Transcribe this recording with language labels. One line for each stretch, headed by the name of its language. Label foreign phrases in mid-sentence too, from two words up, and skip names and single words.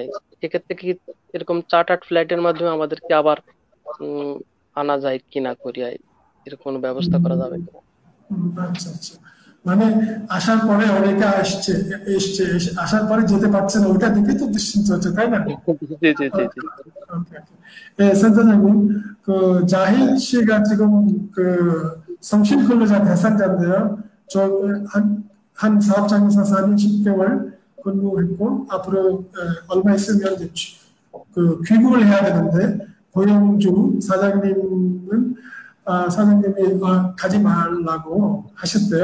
Bangla: সেক্ষেত্রে কি এরকম
English: chartered flight
Bangla: মাধ্যমে আমাদেরকে আবার আনা যায় কিনা কোরিয়ায়, এরকম কোনো ব্যবস্থা করা যাবে কিনা? আচ্ছা আচ্ছা, মানে আসার পরে অনেকে এসছে আসার পরে যেতে পারছে না, ওইটা দেখে তো দুশ্চিন্ত হচ্ছে, তাই না? জি জি জি জি।
Korean: 선생님, 그 자희 씨가 지금 그 성실 근로자 대상자인데요. 한 사업장에서 4년 10개월 근무했고 앞으로 얼마 있으면 그 귀국을 해야 되는데 고용주 사장님은 사장님이 가지 말라고 하셨대요.